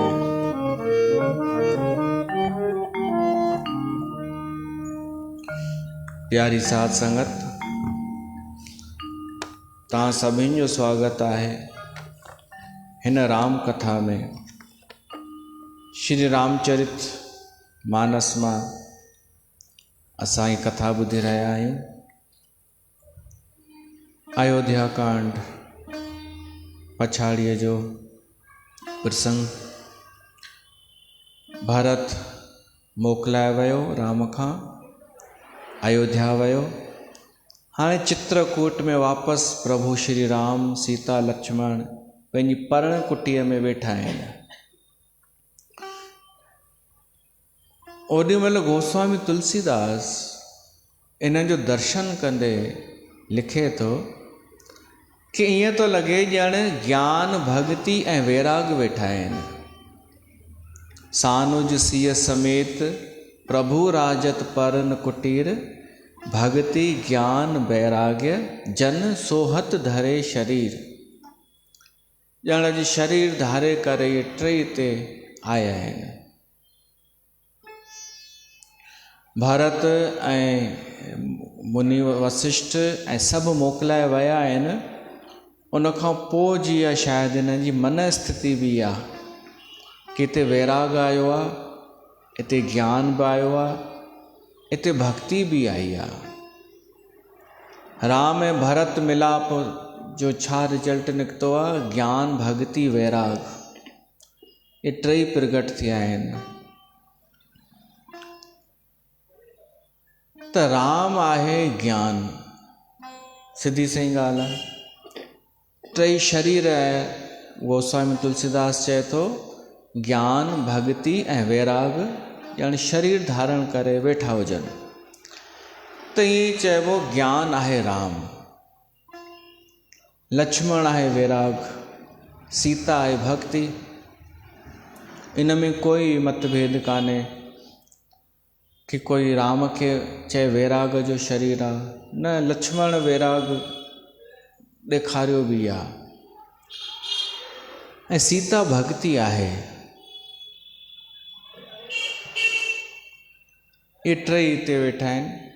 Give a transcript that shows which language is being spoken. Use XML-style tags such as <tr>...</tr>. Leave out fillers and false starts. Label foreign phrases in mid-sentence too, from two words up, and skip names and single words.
<sd>प्यारी साध संगत, तव्हां सभिनि जो स्वागत आहे हिन राम कथा में। श्री रामचरित मानस मां असां ही कथा ॿुधी रहिया आहियूं। अयोध्या कांड पछाड़ीअ जो प्रसंग। भरत मोकिलाए वियो राम खां, अयोध्या वियो। हाणे चित्रकूट में वापसि प्रभु श्री राम सीता लक्ष्मण पंहिंजी पर्ण कुटीअ में वेठा आहिनि। ओॾी महिल गोस्वामी तुलसीदास इन्हनि जो दर्शन कंदे लिखे थो कि ईअं थो लॻे ॼण ज्ञान भक्ति ऐं वैराग वेठा आहिनि।</sd> <awa>सानुज सिय समेत प्रभु राजत परन कुटीर, भक्ति ज्ञान वैराग्य जन सोहत धरे शरीर।</awa> <sd>ॼण अॼु शरीर धारे करे इहे टे ते आया आहिनि। भरत ऐं मुनि वशिष्ठ ऐं सभु मोकिलाए विया आहिनि। उनखां पोइ जी आहे शायदि हिननि जी मन स्थिति बि आहे कि हिते वैराग आयो आहे, हिते ज्ञान बि आयो आहे, हिते भक्ति बि आई आहे। राम ऐं भरत मिलाप जो छा रिजल्ट निकितो आहे? ज्ञान भक्ति वैराग, ये टे प्रगट थिया आहिनि। त राम आहे ज्ञान, सिधी सही ॻाल्हि आहे। टे शरीर आहे, गोस्वामी तुलसीदास चए थो ज्ञान भक्ति ऐं वैराग ॼण शरीर धारण करे वेठा हुजनि। त ईअं चइबो ज्ञान आहे राम, लक्ष्मण आहे वैराग, सीता आहे भक्ति। इन में कोई मतभेद कान्हे कि कोई राम खे चए वैराग जो शरीर आहे, न लक्ष्मण वैराग ॾेखारियो बि आहे, ऐं सीता भक्ति आहे। ये टई हिते वेठा आहिनि।</sd>